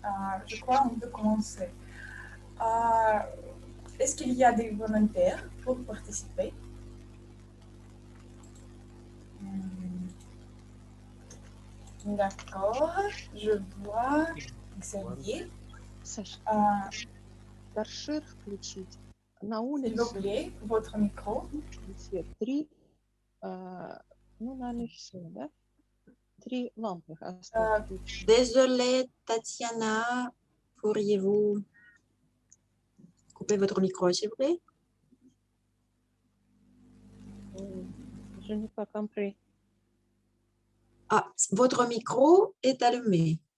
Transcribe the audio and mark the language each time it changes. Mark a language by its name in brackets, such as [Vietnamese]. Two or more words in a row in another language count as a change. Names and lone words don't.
[French] Je crois qu'on peut commencer. Est-ce qu'il y a des volontaires pour participer? D'accord, je vois Xavier. [Russian] Торшер включить. На [French] S'il vous [Russian] улице [French] plaît, votre micro. [Russian] свет 3, ну, наверное, все, да? 3 лампы осталось включить. [French] Désolée, Tatiana, pourriez-vous couper votre micro, s'il vous plaît? Je n'ai pas compris. Ah, votre micro est allumé.